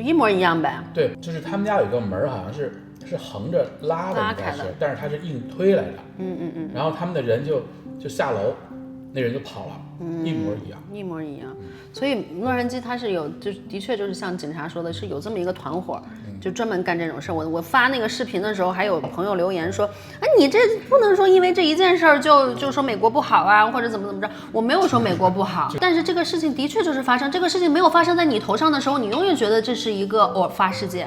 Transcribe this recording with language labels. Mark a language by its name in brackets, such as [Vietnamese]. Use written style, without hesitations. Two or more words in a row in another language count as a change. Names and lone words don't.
[Chinese] 一模一樣唄。對，就是他們家有一個門，好像是橫着拉的，應該是，但是他是硬推來的。然後他們的人就下樓，那人就跑了，一模一樣，一模一樣。所以洛杉磯它是有，就是的確就是像警察說的，是有這麼一個團夥，就專門幹這種事。我發那個視頻的時候，還有朋友留言說，你這不能說因為這一件事就說美國不好啊，或者怎麼着。我沒有說美國不好，但是這個事情的確就是發生。這個事情沒有發生在你頭上的時候，你永遠覺得這是一個偶發事件。